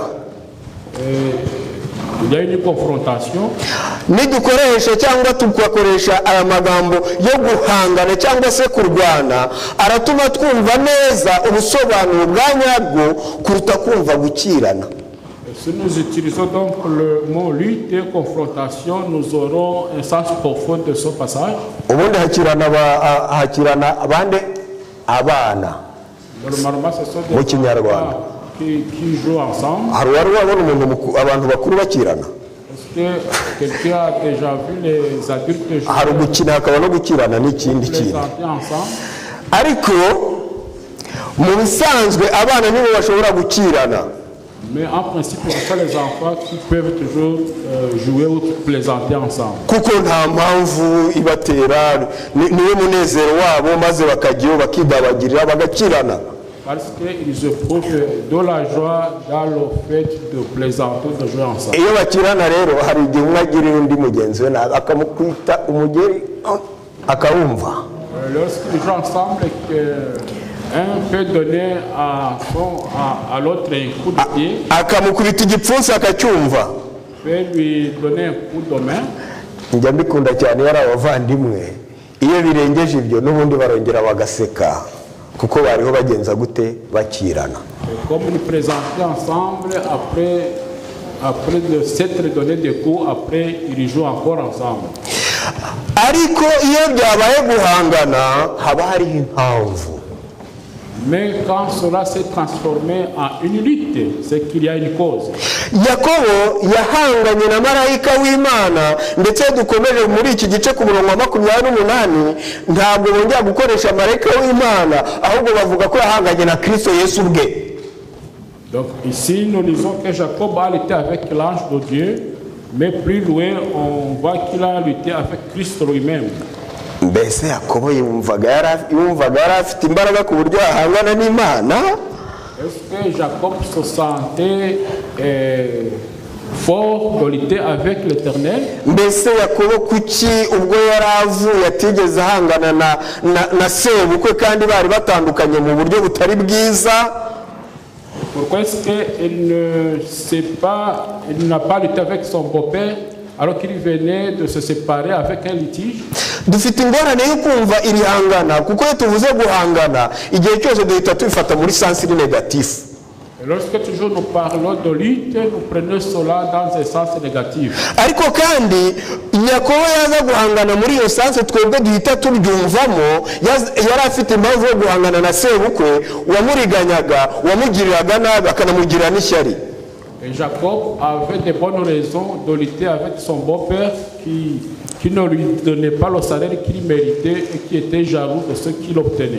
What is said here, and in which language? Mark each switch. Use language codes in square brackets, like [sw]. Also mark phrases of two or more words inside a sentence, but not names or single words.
[fr] Il y a une confrontation. [rw] Nidukoresha cyangwa tugakoresha aya magambo yo guhangana cyangwa se kurwana aratuma twumva neza ubusobanuro bwa nyabwo kuruta kumva gukirana. [fr] Si nous utilisons donc le mot lutte et confrontation, nous aurons un sens profond de ce passage. [rw] Ubundi hakirana abande abana [fr] Normalement, ce sont [rw] mu [fr] des [rw] Kinyarwanda. [fr] enfants qui jouent ensemble. [rw] Hari wari wabona abantu bakuru bakirana. [fr] Est-ce que quelqu'un a déjà vu les adultes jouer [rw] Hari gukina hakaba no gukirana n'ikindi kintu. [fr] ensemble? [rw] Ariko mu bisanzwe abana nibo bashobora gukirana. [fr] Mais en principe, ce sont les enfants qui peuvent toujours jouer ou plaisanter ensemble. [rw] Kuko nta mpamvu ibatera niwe munezero wabo maze bakajyayo bakidabagirira bagakirana. [fr] Parce qu'ils éprouvent de la joie dans le fait de plaisanter, de jouer ensemble. [rw] Iyo bakirana rero hari igihe umwe agirira undi mugenzi we akamukwita umugeri akawumva. [fr] Lorsqu'ils jouent ensemble, un peut donner à l'autre un coup de pied, [rw] akamukubita igipfunsi akacyumva. [fr] peut lui donner un coup de main. [rw] Njya mbikunda cyane yari abavandimwe iyo birengeje ibyo n'ubundi barongera bagaseka kuko bariho bagenza gute bakirana. [fr] Comme ils présentaient ensemble, après de s'être donné des coups, après ils jouent encore ensemble. [rw] Ariko iyo byabaye guhangana haba hariho impamvu. [fr] Mais quand cela s'est transformé en une lutte, c'est qu'il y a une cause. [rw] Yakobo yahanganye na marayika w'Imana, ndetse dukomeje muri iki gice ku murongo wa 28 ntabwo bongera gukoresha marayika w'Imana, ahubwo bavuga ko yahanganye na Kristo Yesu ubwe. [fr] Donc ici nous lisons que Jacob a lutté avec l'ange de Dieu, mais plus loin on voit qu'il a lutté avec Christ lui-même. [rw] Mbese Yakobo yumvaga yari afite imbaraga ku buryo ahangana n'Imana? [fr] Est-ce que Jacob se sentait fort de lutter avec l'Éternel? [rw] Mbese Yakobo kuki ubwo yari avuye atigeze ahangana na sebukwe kandi bari batandukanye mu buryo butari bwiza? [fr] Pourquoi est-ce qu'il n'a pas lutté avec son beau-père alors qu'il venait de se séparer avec un litige? [rw] Dufite ingorane yo kumva iri hangana, kuko iyo tuvuze guhangana igihe cyose duhita tubifata muri [fr] sens négatif. Lorsque toujours nous parlons de lutte, nous prenons cela dans un sens négatif. [rw] Ariko kandi Yakobo yaza guhangana muri iyo sens twebwe duhita tubyumvamo, yari afite impamvu yo guhangana na sebukwe wamuriganyaga, wamugiriraga nabi akanamugirira n'ishyari. [fr] Et Jacob avait de bonnes raisons de lutter avec son beau-père qui ne lui donnait pas le salaire qu'il méritait et qui était jaloux de ce qu'il obtenait.